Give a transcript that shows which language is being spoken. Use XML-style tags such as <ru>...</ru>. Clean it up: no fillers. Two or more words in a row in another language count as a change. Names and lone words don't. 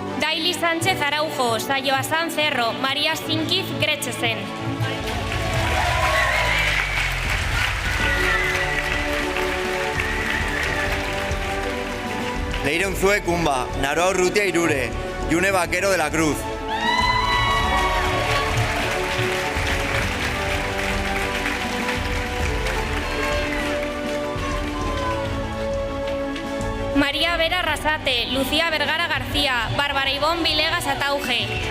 <es>Kaili Sánchez Araujo, Sayo Asan Cerro, María Sinkiz Gretxesen. Leire Unzue Kumba, Naroa Urrutia Irure, June Vaquero de la Cruz. María Vera Arrasate, Lucía Vergara García, Bárbara Ivón Vilegas Atauge.</es>